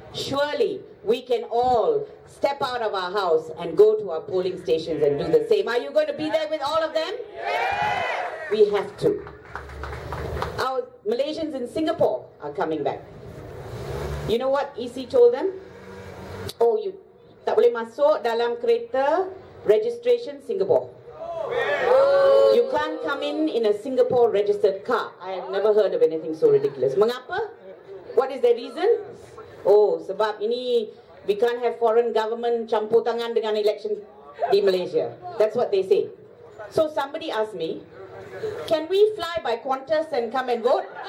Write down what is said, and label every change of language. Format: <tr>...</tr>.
<en>Surely we can all step out of our house and go to our polling stations and do the same. Are you going to be there with all of them? We have to. Our Malaysians in Singapore are coming back. You know what EC told them?</en> <ms>Oh, you tak boleh masuk dalam kereta registration Singapore.</ms> <en>You can't come in a Singapore registered car. I have never heard of anything so ridiculous. Mengapa? What is the reason? Oh,</en> <ms>sebab ini</ms> <en>we can't have foreign government</en> <ms>campur tangan dengan</ms> <en>election di Malaysia. That's what they say. So somebody asked me, can we fly by Qantas and come and vote?</en>